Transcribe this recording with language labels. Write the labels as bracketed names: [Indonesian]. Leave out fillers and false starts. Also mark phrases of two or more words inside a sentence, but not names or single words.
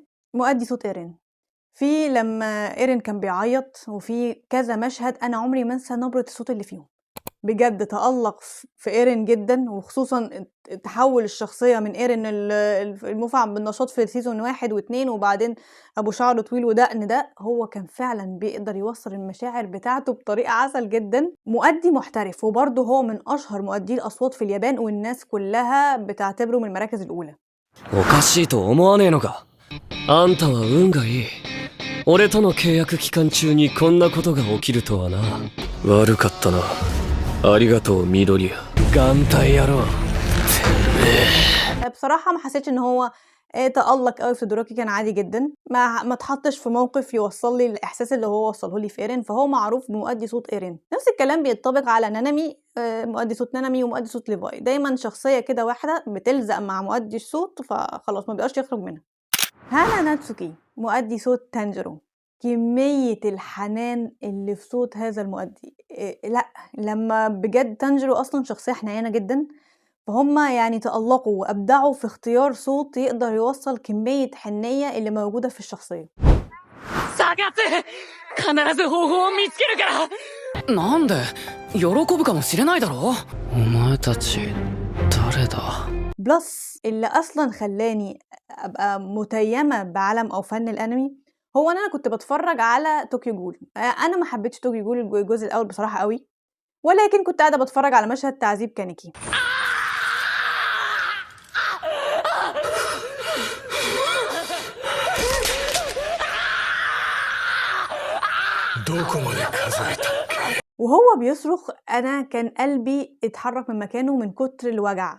[Arabic] مؤدي صوت ايرين، في لمّا إيرين كان بيعيّط، وفي كذا مشهد أنا عمري ما أنسى نبرة الصوت اللي فيهم، بجد تألّق في إيرين جدًا، وخصوصًا تحوّل الشخصية من إيرين المُفعم بالنشاط في سيزون 1 و2 وبعدين أبو شعر طويل ودقن ده، هو كان فعلًا بيقدر يوصّل المشاعر بتاعته بطريقة عسل جدًا. مؤدي محترف، وبرضه هو من أشهر مؤدّي الأصوات في اليابان، والناس كلّها بتعتبره من المراكز الأولى. [Japanese] おかしいと思わねえのか。あんたは運がいい。俺との契約期間中にこんなことが起きるとはな。悪かったな。ありがとう緑谷。眼帯野郎。 [Arabic] بصراحة ما حسيتش إن هو تألق قوي في تودوراكي، كان عادي جدا، ما اتحطش في موقف يوصل لي الإحساس اللي هو وصله لي في إيرين، فهو معروف بمؤدي صوت إيرين. نفس الكلام بينطبق على نانامي، مؤدي صوت نانامي ومؤدي صوت ليفاي، دايما شخصية كده واحدة بتلزق مع مؤدي الصوت فخلاص ما بيقاش يخرج منها. هانا ناتسوكي مؤدي صوت تانجيرو، كمية الحنان اللي في صوت هذا المؤدي لأ، لما بجد تانجيرو أصلا شخصية حنينة جدا، فهم يعني تألقوا وأبدعوا في اختيار صوت يقدر يوصل كمية حنية اللي موجودة في الشخصية. [Japanese] 探せ必ず方法を見つけるから。なんで喜ぶかもしれないだろ。お前たち誰だ。 [Arabic] بلس اللي أصلا خلاني أبقى متيمة بعالم أو فن الأنمي هو أنا كنت بتفرج على طوكيو جول. أنا ما حبيتش طوكيو جول الجزء الأول بصراحة قوي، ولكن كنت قاعدة بتفرج على مشهد تعذيب كانيكي. وهو بيصرخ أنا كان قلبي اتحرك من مكانه من كتر الوجع.